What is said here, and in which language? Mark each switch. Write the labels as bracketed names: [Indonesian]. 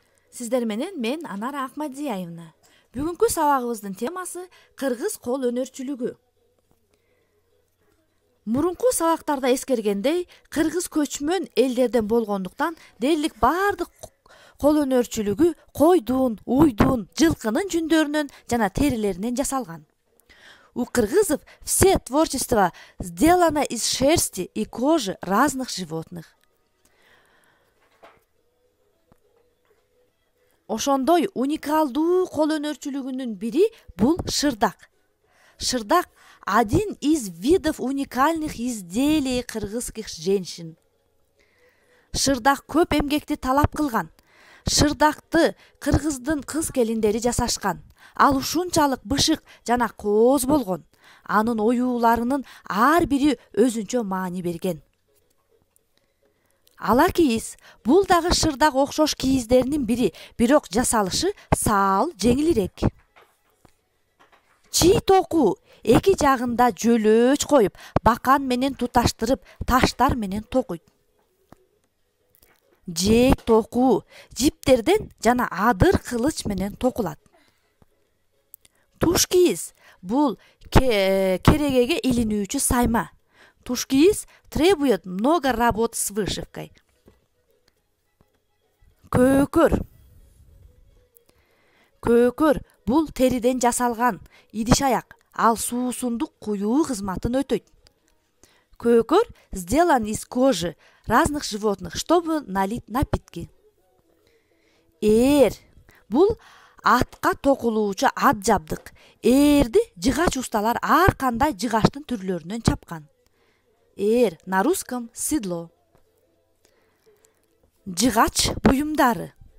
[Kyrgyz] Сиздер менен мен Анара Акмадзиевна. Бүгүнкү сабагыбыздын темасы кыргыз кол өнөрчүлүгү. Мурунку сабактарда эскергендей, кыргыз көчмөн элдерден болгондуктан дээрлик баардык кол өнөрчүлүгү койдун, уйдун, жылкынын жүндөрүнөн жана терилеринен жасалган. [Russian] У кыргызов все творчество сделано из шерсти и кожи разных животных. [Kyrgyz] Ошондой уникалдуу кол өнөрчүлүгүнүн бири бул шырдак. [Russian] Шырдак – один из видов уникальных изделий кыргызских женщин. [Kyrgyz] Шырдак көп эмгекти талап кылган. Шырдакты кыргыздын кыз келиндери жасашкан. Ал ушунчалык бышык жана кооз болгон. Анын оюуларынын ар бири өзүнчө маани берген. Ала кийиз бул дагы шырдак окшош кийиздердин бири, бирок жасалышы саал, жеңилирээк. Чий току эки жагында жөлөөч коюп, бакан менен туташтырып, таштар менен токуйт. Жээк току жиптерден жана адыр кылыч менен токулат. Туш кийиз бул керегеге илинүүчү сайма. [Russian] Туш кийиз требует много работ с вышивкой. [Kyrgyz] Көкөр. Көкөр бул териден жасалган идиш аяк. Ал суусундук куюу кызматын өтөйт. [Russian] Көкөр сделан из кожи разных животных, чтобы налить напитки. [Kyrgyz] Ээр бул атка токулуучу ат жабдык. Ээрди жыгач усталар ар кандай жыгачтын түрлөрүнөн чапкан. [Russian] Ээр на русском седло. [Kyrgyz] Жыгач буюмдары.